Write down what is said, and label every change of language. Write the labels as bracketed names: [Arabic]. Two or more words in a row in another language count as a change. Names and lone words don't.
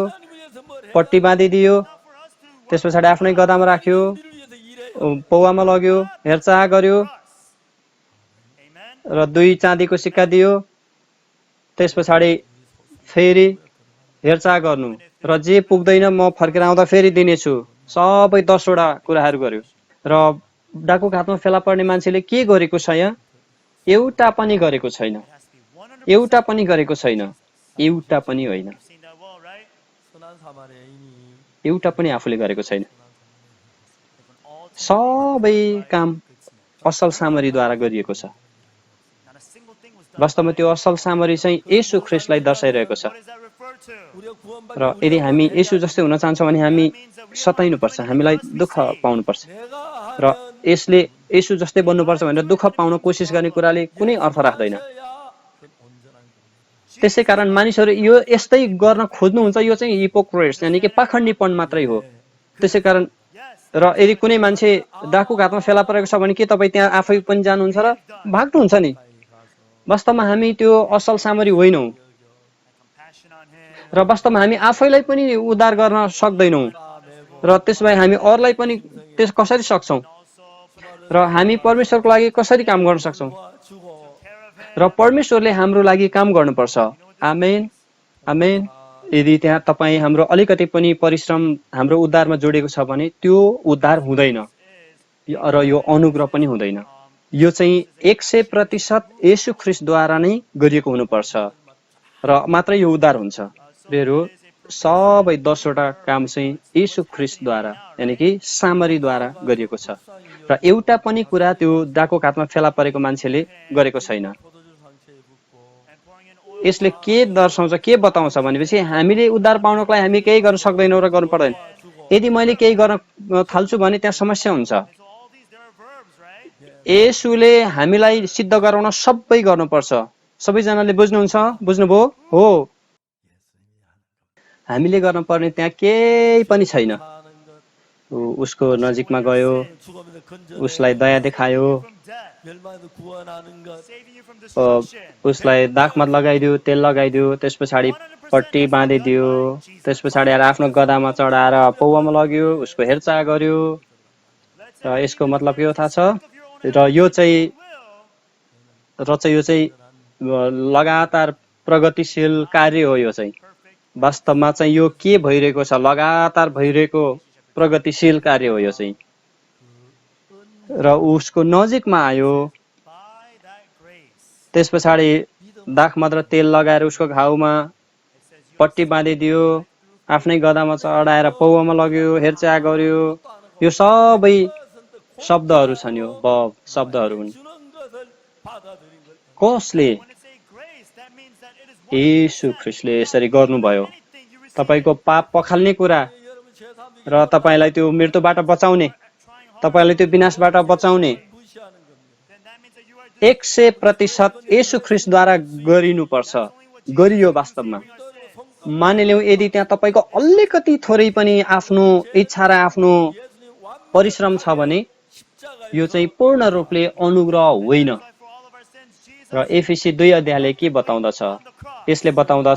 [Korean] 하나님을 위해서 뭘 해? [Nepali] पट्टी बाँधिदियो, [English] For us to [Nepali] त्यस पछाडि आफ्नै गदामा राख्यो, [Korean] 우리를 위해서 일해. [Nepali] पौवामा लग्यो, हेरचाह गर्यो, [English] us. Amen. [Nepali] र 2 चाँदीको सिक्का दियो। त्यस पछाडि फेरि हेरचाह गर्नु, र जे पुग्दैन म फर्केर आउँदा फेरि दिनेछु। सबै 10वटा कुराहरू गर्यो। र डाकुको हातमा फेला पर्ने मान्छेले के गरेको छ यहाँ? एउटा पनि गरेको छैन। [English] It has to be 100%. [Nepali] एउटा पनि गरेको छैन। एउटा पनि होइन। [English] You've seen that well, right? [Korean] 선한 사마리아인이 [Nepali] एउटा पनि आफूले गरेको छैन। [English] All [Nepali] सबै काम असल सामरीद्वारा गरिएको छ। [English] not a single thing was done. [Nepali] वास्तवमा त्यो असल सामरी चाहिँ येशू ख्रिस्टलाई दर्शाइरहेको छ। [English] What does that refer to? [Korean] 우리가 구원받기 [Nepali] र यदि हामी येशू जस्तै हुन चाहन्छौँ भने हामी सताइनुपर्छ, हामीलाई दुःख पाउनुपर्छ। [Korean] 내가 [Nepali] र यसले येशू जस्तै बन्नुपर्छ भनेर दुःख पाउन कोसिस गर्ने कुराले कुनै अर्थ राख्दैन। [Korean] 해야 온전한 거. [Nepali] त्यसै कारण मानिसहरू यो यस्तै गर्न खोज्नुहुन्छ, यो चाहिँ हिपोक्रेट्स यानि कि पाखण्डीपन मात्रै हो। त्यसै कारण [English] Yes. [Nepali] र यदि कुनै मान्छे डाकुको हातमा फेला परेको छ भने के तपाईँ त्यहाँ आफै पनि जानुहुन्छ र भाग्नुहुन्छ नि? वास्तवमा हामी त्यो असल सामरी होइनौँ [English] compassion on him. [Nepali] र वास्तवमा हामी आफैलाई पनि उद्धार गर्न सक्दैनौँ र त्यसो भए हामी अरूलाई पनि त्यस कसरी सक्छौँ [English] Also, [Nepali] र हामी परमेश्वरको लागि कसरी काम गर्न सक्छौँ [Korean] 주고 [English] care of him. [Nepali] र परमेश्वरले हाम्रो लागि काम गर्नुपर्छ आमेन आमेन यदि त्यहाँ तपाईँ हाम्रो अलिकति पनि परिश्रम हाम्रो उद्धारमा जोडिएको छ भने त्यो उद्धार हुँदैन र यो अनुग्रह पनि हुँदैन यो चाहिँ 100% येशू ख्रीष्टद्वारा नै गरिएको हुनुपर्छ र मात्रै यो उद्धार हुन्छ प्रियहरू सबै 10 वटा काम चाहिँ येशू ख्रीष्टद्वारा यानि कि सामरीद्वारा गरिएको छ र एउटा पनि कुरा त्यो डाको हातमा फेला परेको मान्छेले गरेको छैन [Korean] 포도주 상처에 붓고 [English] And pouring in oil [Nepali] यसले के दर्शाउँछ के बताउँछ भनेपछि हामीले उद्धार पाउनको लागि हामी केही गर्न सक्दैनौँ र गर्नु पर्दैन यदि मैले केही गर्न थाल्छु भने त्यहाँ समस्या हुन्छ [English] So all these, there are verbs, right? [Nepali] येशूले हामीलाई सिद्ध गराउन सबै गर्नुपर्छ सबैजनाले बुझ्नुहुन्छ बुझ्नुभयो हो हामीले गर्न पर्ने त्यहाँ केही पनि छैन [Korean] 하는 것 [Nepali] उसको नजिकमा गयो [Korean] 죽음에서 건져 [Nepali] उसलाई दया देखायो [English] From death, [Korean] 멸망에서 구원하는 것 [English] saving you from अ, destruction. [Nepali] उसलाई दाखमा लगाइदियो तेल लगाइदियो त्यस पछाडि पट्टी बाँधिदियो त्यस पछाडि आएर आफ्नो गदामा चढाएर पौवामा लग्यो उसको हेरचाह गर्यो [English] Let's [Nepali] र [English] say [Nepali] यसको मतलब के हो थाहा छ [English] of your own [Nepali] र यो चाहिँ [English] will, [Nepali] यो चाहिँ लगातार प्रगतिशील कार्य हो यो चाहिँ वास्तवमा चाहिँ यो के भइरहेको छ लगातार भइरहेको प्रगतिशील कार्य हो यो चाहिँ र उसको नजिकमा आयो [English] by that grace. [Nepali] त्यस पछाडि दाखमा र तेल लगाएर उसको घाउमा पट्टी बाँधिदियो आफ्नै गदामा चढाएर पौवामा लग्यो हेरचाह गर्यो यो सबै शब्दहरू छन् यो शब्दहरू हुन् [Korean] 주는 것을 받아들인 걸 [Nepali] कसले [English] When it say grace, that means that it is [Nepali] येशू ख्रीष्टले यसरी गर्नुभयो [English] anything you receive. [Nepali] तपाईको पाप पखाल्ने कुरा [Korean] 여러분 제3의 [Nepali] र तपाईलाई त्यो मृत्युबाट बचाउने [English] Trying hard, [Nepali] तपाईलाई त्यो विनाशबाट बचाउने [Korean] 무시하는 겁니다. [English] then that means that you are [Nepali] 100% येशू ख्रीष्टद्वारा गरिनुपर्छ गरियो वास्तवमा मानिलिउँ यदि त्यहाँ तपाईको अलिकति थोरै पनि आफ्नो इच्छा र आफ्नो [Korean] 예수님 완 [Nepali] परिश्रम छ भने [Korean] 십자가에 [Nepali] यो चाहिँ पूर्ण रूपले अनुग्रह होइन [English] for all of our sins. Jesus [Nepali] र एफिसी 2 अध्यायले के बताउँदछ यसले बताउँदछ